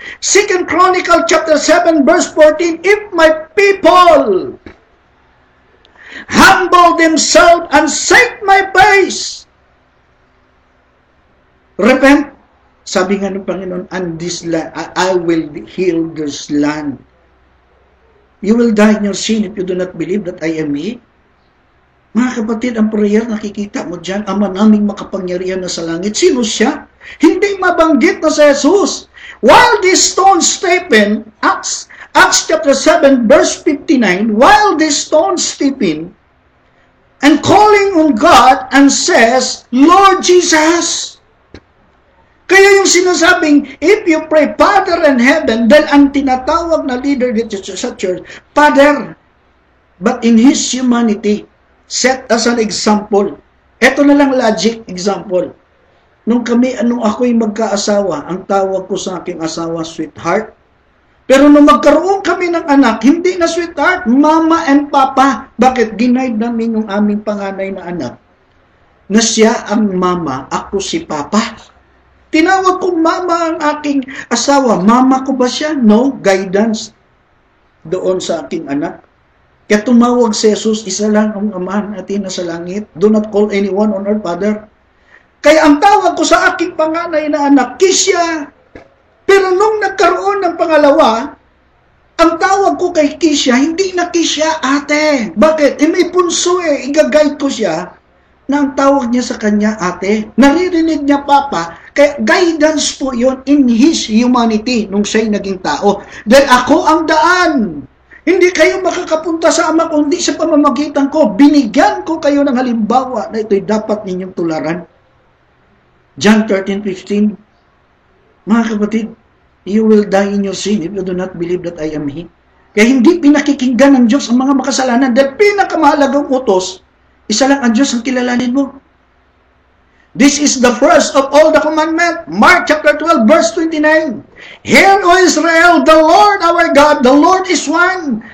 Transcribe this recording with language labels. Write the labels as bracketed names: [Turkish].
[English] 2 Chronicle chapter 7 verse 14, if my people humble themselves and seek my face, repent, [Filipino] sabi nga ng Panginoon, [English] and this land, I will heal this land. You will die in your sin if you do not believe that I am He. [Filipino] Mga kapatid, ang prayer nakikita mo dyan, Ama naming makapangyarihan na sa langit. Sino siya? Hindi mabanggit na si Jesus. [English] While these stones Stephen, Acts chapter 7 verse 59, while these stones Stephen, and calling on God and says, Lord Jesus. [Filipino] Kaya yung sinasabing, [English] if you pray, Father in heaven, [Filipino] dahil ang tinatawag na leader dito sa church, [English] Father, but in His humanity, set as an example. [Filipino] Ito na lang logic example. Nung ako'y magkaasawa, ang tawag ko sa aking asawa, sweetheart. Pero nung magkaroon kami ng anak, hindi na sweetheart, mama and papa. Bakit? Ginaid namin yung aming panganay na anak. Na siya ang mama, ako si papa. Tinawag kong mama ang aking asawa. Mama ko ba siya? No, guidance doon sa aking anak. Kaya tumawag si Jesus, isa lang ang Ama natin na sa langit. [English] Do not call anyone on earth, Father. [Filipino] Kaya ang tawag ko sa aking panganay na anak, Kisya. Pero nung nagkaroon ng pangalawa, ang tawag ko kay Kisya, hindi na Kisya, ate. Bakit? May punso i-guide ko siya na ang tawag niya sa kanya, ate. Naririnig niya, papa. Kaya guidance po yon [English] in His humanity [Filipino] nung siya'y naging tao. Dahil ako ang daan. Hindi kayo makakapunta sa Ama kundi sa pamamagitan ko. Binigyan ko kayo ng halimbawa na ito'y dapat ninyong tularan. [English] John 13:15. [Filipino] Mga kapatid, [English] you will die in your sin if you do not believe that I am He. [Filipino] Kaya hindi pinakikinggan ng Diyos ang mga makasalanan dahil pinakamahalagang utos, isa lang ang Diyos ang kilalanin mo. [English] This is the first of all the commandment. Mark chapter 12 verse 29. Hear, O Israel, the Lord our God, the Lord is one.